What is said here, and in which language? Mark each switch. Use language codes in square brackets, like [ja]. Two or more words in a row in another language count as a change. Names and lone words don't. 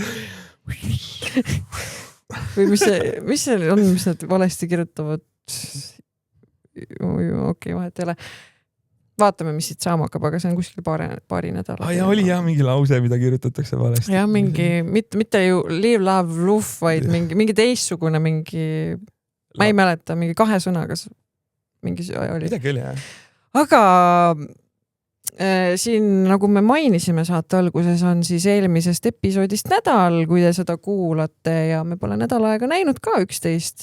[et] Või mis see on, mis nad valesti kirjutavad? Okei, vahet ei ole. Vaatame, mis siit saama hakkab, aga see on kuskil paari nädala. Ja oli mingi lause, mida kirjutatakse valesti. Ja mingi, mitte ju [en] live, love, love, [et] vaid mingi teissugune, ma ei mäleta, mingi 2 sõnaga mingi oli. Midagi oli, jah. Aga siin, nagu me mainisime saate alguses, on siis eelmisest episoodist nädal, kui te seda kuulate ja me pole nädal aega näinud ka 11.